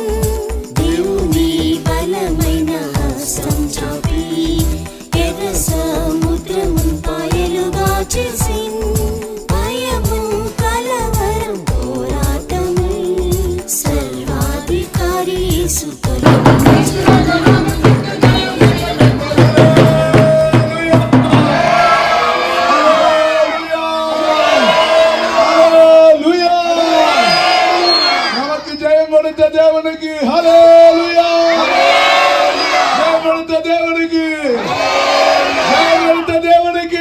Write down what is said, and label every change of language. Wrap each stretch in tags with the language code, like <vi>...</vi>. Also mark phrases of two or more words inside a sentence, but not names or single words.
<te>దేవుని బలమైన హస్తం చాపి ఎర్ర సముద్రము పాయలుగా చేసెన్. భయము కలవరం పోరాటము సర్వాధికారి యేసు తొలగించెను.</te> <ta>நமக்கு ஜெயம் கொடுத்த தேவனுக்கு ஹல்லேலூயா. ஜெயம் கொடுத்த தேவனுக்கு ஜெயம் கொடுத்த தேவனுக்கு.</ta>